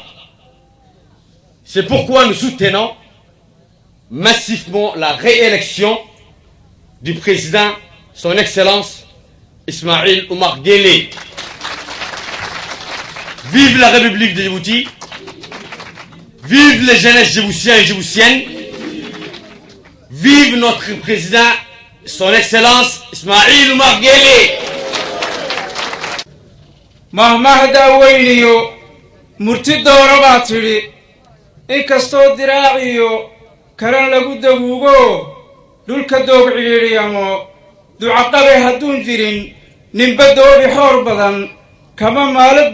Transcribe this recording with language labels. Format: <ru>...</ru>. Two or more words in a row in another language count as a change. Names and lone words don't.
<fr>C'est pourquoi nous soutenons massivement la réélection du président, son Excellence, Ismaïl Omar Guelleh. Vive la République de Djibouti, vive les jeunesses djiboutiens et djiboutiennes, vive notre président, son Excellence, Ismaïl Omar Guelleh.</fr> <so>mahmahda weyniyo murti dooro baa tidhi inkastoo diraaciyo karan lagu daguugo dhulka doog cidhiidhiyamo ducaqabe hadduun jirin ninba doobi xoor badan kama maalo</so>